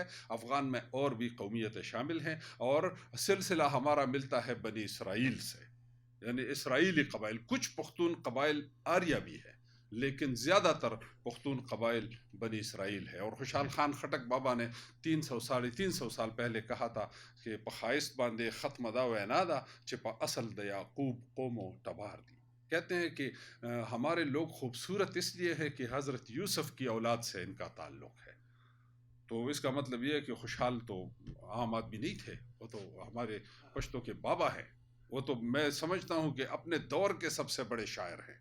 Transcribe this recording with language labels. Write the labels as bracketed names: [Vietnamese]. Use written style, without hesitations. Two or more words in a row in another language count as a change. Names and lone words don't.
[Urdu] افغان میں اور بھی قومیتیں شامل ہیں, اور سلسلہ ہمارا ملتا ہے بنی اسرائیل سے, یعنی اسرائیلی قبائل. کچھ پختون قبائل آریہ بھی ہے, لیکن زیادہ تر پختون قبائل بنی اسرائیل ہے. اور خوشحال خان خٹک بابا نے 300 سال پہلے کہا تھا کہ [Pashto] پخائست باندے ختم دا وینادا چپا اصل دا یعقوب قومو تبار دی. [Urdu] کہتے ہیں کہ ہمارے لوگ خوبصورت اس لیے ہے کہ حضرت یوسف کی اولاد سے ان کا تعلق ہے. تو اس کا مطلب یہ ہے کہ خوشحال تو عام آدمی نہیں تھے, وہ تو ہمارے پشتوں کے بابا ہیں. وہ تو میں سمجھتا ہوں کہ اپنے دور کے سب سے بڑے شاعر ہیں.